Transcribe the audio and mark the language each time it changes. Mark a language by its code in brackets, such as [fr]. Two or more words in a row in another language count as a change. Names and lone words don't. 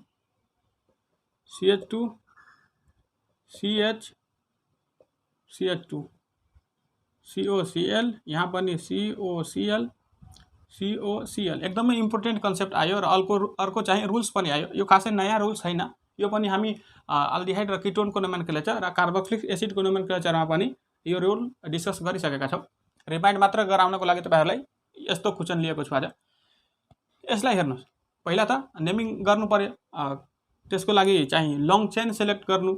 [ne] CH2 CH CH2 COCl, यहाँ पनि COCl COCl। एकदमै [en] important concept [ne] आयो र अर्को चाहिँ रुल्स पनि आयो। यो खासै नयाँ रुल्स छैन, यो पनि हामी अल्डिहाइड र किटोनको नोमेनक्लेचर र कार्बोक्सिलिक एसिडको नोमेनक्लेचरमा पनि यो रुल डिस्कस गरिसकेका छौँ। रिमाइन्ड मात्र गराउनको लागि तपाईँहरूलाई यस्तो क्वेसन लिएको छु आज। यसलाई हेर्नुहोस्, पहिला त नेमिङ गर्नु पर्यो, त्यसको लागि चाहिँ [en] long chain select [ne] गर्नु।